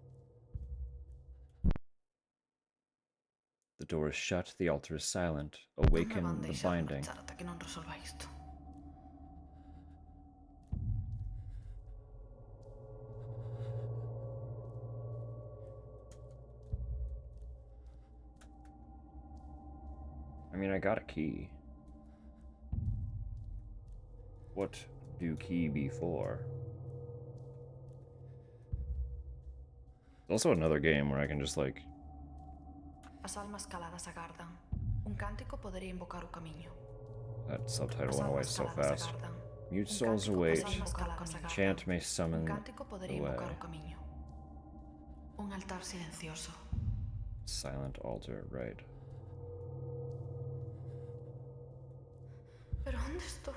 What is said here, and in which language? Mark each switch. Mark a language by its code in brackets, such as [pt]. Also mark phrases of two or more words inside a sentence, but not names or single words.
[en] The door is shut, the altar is silent. Awaken [gl] Non me van [en] the [gl] deixar [en] binding. [gl] marchar ata que non resolva isto. [en] I mean, I got a key. What do key be for? There's also another game where I can just, like... [gl] As almas caladas agardan. Un cántico podería invocar o camiño. [en] That subtitle [gl] As [en] went away [gl] almas [en] so [gl] caladas [en] fast. [gl] agardan. [en] Mute [gl] Un [en] souls [gl] cántico [en] await. [gl] as almas caladas agardan. [en] Chant may [gl] Un [en] summon [gl] cántico podería [en] away. [gl] invocar o camiño. Un altar silencioso. [en] Silent altar, right. [gl] Pero onde estou?